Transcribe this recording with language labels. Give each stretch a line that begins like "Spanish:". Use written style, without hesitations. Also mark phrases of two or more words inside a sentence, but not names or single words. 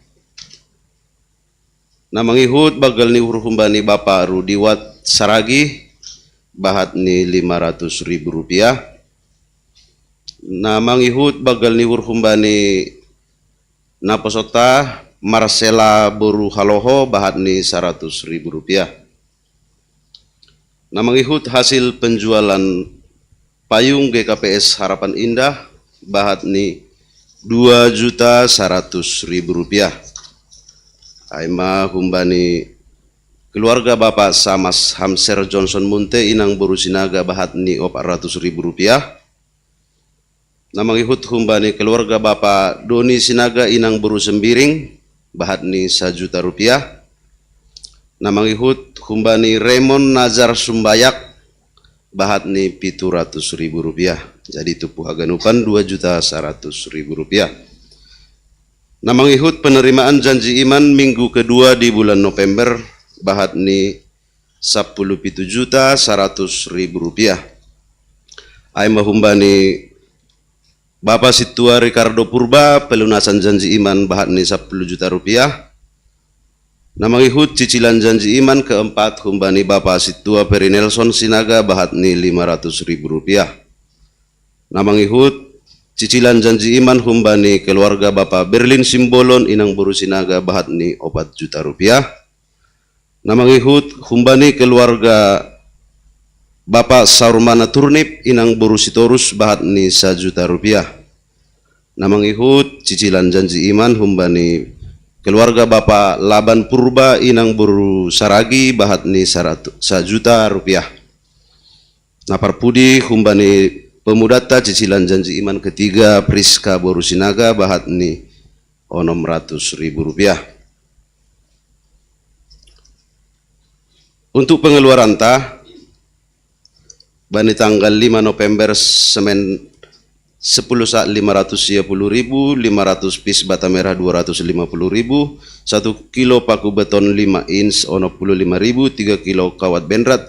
Batak Simalungun: na mangihut bagal ni humbani Bapak Rudiwat Saragi bahat ni 500.000 rupiah na mangihut bagal ni humbani na posota Marcela Boru Haloho bahat ni 100.000 rupiah. Namangihut
Indonesian: hasil penjualan payung
Batak Simalungun: GKPS Harapan Indah bahat ni Rp2.100.000. Aima humbani keluarga Bapak Samas Hamser Johnson Munte inang Borusinaga bahat ni Rp400.000. Namangihut humbani keluarga Bapak Doni Sinaga inang Boru Sembiring bahat ni Rp1.000.000. Namangihut humbani Raymond Nazar Sumbayak bahat ni Rp700.000. Jadi tupuh aganupan Rp2.100.000. Namangihut
Indonesian: penerimaan janji iman minggu kedua di bulan November
Batak Simalungun: bahat ni Rp10.100.000. Aima humbani Bapak Situa Ricardo Purba
Indonesian: pelunasan janji iman
Batak Simalungun: bahat ni Rp10 juta. Namangihut
Indonesian: cicilan janji iman keempat
Batak Simalungun: humbani Bapak Situa Peri Nelson Sinaga bahat ni Rp500.000. Namangihut
Indonesian: cicilan janji iman
Batak Simalungun: humbani keluarga Bapak Berlin Simbolon inang Boru Sinaga bahat ni Rp4 juta. Namangihut humbani keluarga Bapak Saurmana Turnip inang Boru Sitorus bahat ni Rp1 juta. Namangihut
Indonesian: cicilan janji iman
Batak Simalungun: humbani keluarga Bapak Laban Purba inang Boru Saragi bahat ni Rp1 juta. Naparpudi humbani pemudata
Indonesian: cicilan janji iman ketiga
Batak Simalungun: Priska Boru Sinaga bahat ni Rp600.000. Untuk pengeluaran bani tanggal 5 November semen 10 saat 510.000, 500 pis bata merah 250.000, 1 kilo paku beton 5 inch 65.000, 3 kilo kawat benrat